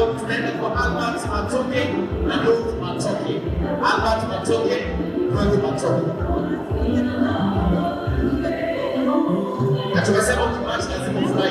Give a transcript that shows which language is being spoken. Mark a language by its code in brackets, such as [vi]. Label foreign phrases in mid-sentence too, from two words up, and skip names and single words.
[sw] tunaenda kwa Albert Matoke na Ruth Matoke. Albert Matoke, Ruth Matoke. Na tukasema ukimachi lazima ufurahi.